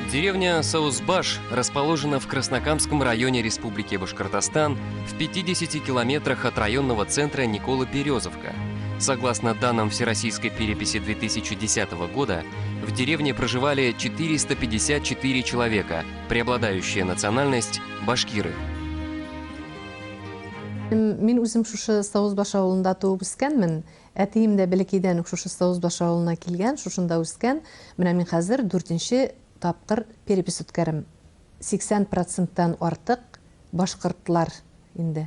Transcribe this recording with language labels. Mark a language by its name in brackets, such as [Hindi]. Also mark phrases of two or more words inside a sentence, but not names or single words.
[Russian] Деревня Саузбаш расположена в Краснокамском районе Республики Башкортостан в 50 километрах от районного центра Никола-Березовка. Согласно данным Всероссийской переписи 2010 года, в деревне проживали 454 человека, преобладающая национальность – башкиры. [Tatar] Мен үзем шушы Саузбаш авылында туып үскәнмен. Әтием дә бәләкәйдән үк шушы Саузбаш авылына килгән, шушында үскән. Менә мин хәзер 4нче тапкыр перепис үткәрәм. 80%-тан артык башкортлар инде.